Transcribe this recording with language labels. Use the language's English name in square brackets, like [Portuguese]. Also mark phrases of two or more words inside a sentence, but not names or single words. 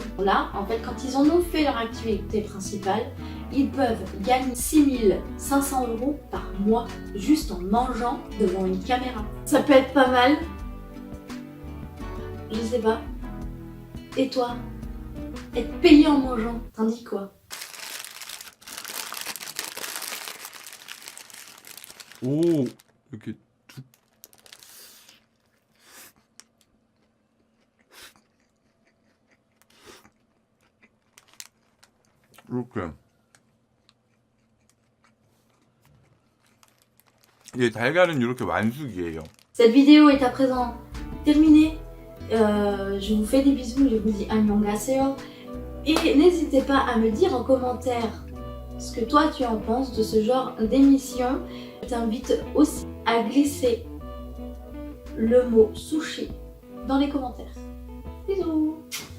[French] Là, en fait, quand ils en ont fait leur activité principale, ils peuvent gagner 6 500 € par mois juste en mangeant devant une caméra. Ça peut être pas mal. Je sais pas. Et toi, être payé en mangeant, t'en dis quoi? [Korean] 오, 이렇게 툭. 이렇게. 이 달걀은 이렇게 완숙이에요. [French] Cette vidéo est à présent terminée. Je vous fais des bisous, je vous dis annyeonghaseyo. Et n'hésitez pas à me dire en commentaire ce que toi tu en penses de ce genre d'émission. Je t'invite aussi à glisser le mot sushi dans les commentaires.